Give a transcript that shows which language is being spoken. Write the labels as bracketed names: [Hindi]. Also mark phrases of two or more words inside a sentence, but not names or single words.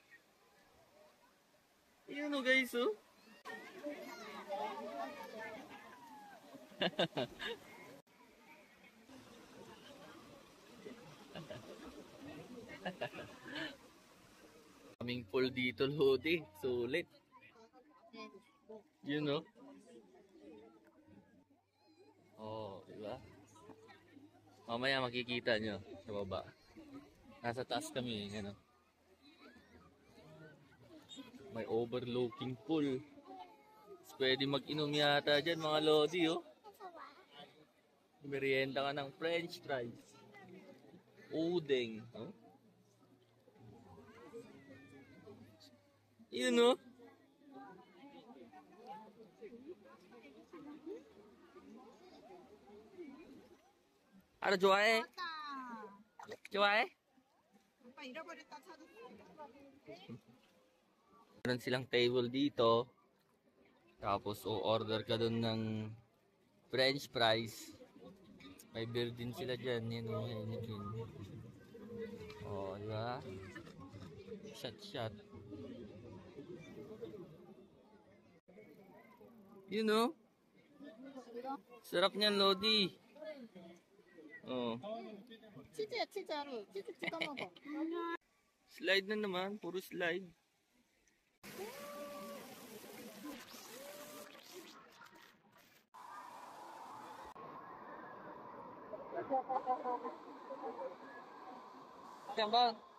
[Filipino] Yun, oh guys, oh. Kaming full dito, Lodi. Sulit. [English] You know? [Filipino] Oh, diba? Mamaya makikita nyo sa baba. Nasa taas kami, ano. May [English] overlooking pool. [Filipino] Pwede mag-inom yata dyan, mga Lodi, oh. Merienda ka ng [English] french fries. [Filipino] Udeng, oh. Yun, oh. [Korean] 알아 좋아해? 좋아해? 오빠 잃어버렸다 찾았어. [Filipino] Meron silang table dito. Tapos o-order ka dun ng [English] french fries. [Filipino] May beer din sila dyan. Yan o, Heineken. O, diba? Shot. Yun o. Sarap niyan, Lodi. Oh. [Korean] 치즈야 치즈로 치즈 찍어 먹어. [Filipino] Slide na naman. Puro slide. Yan ba?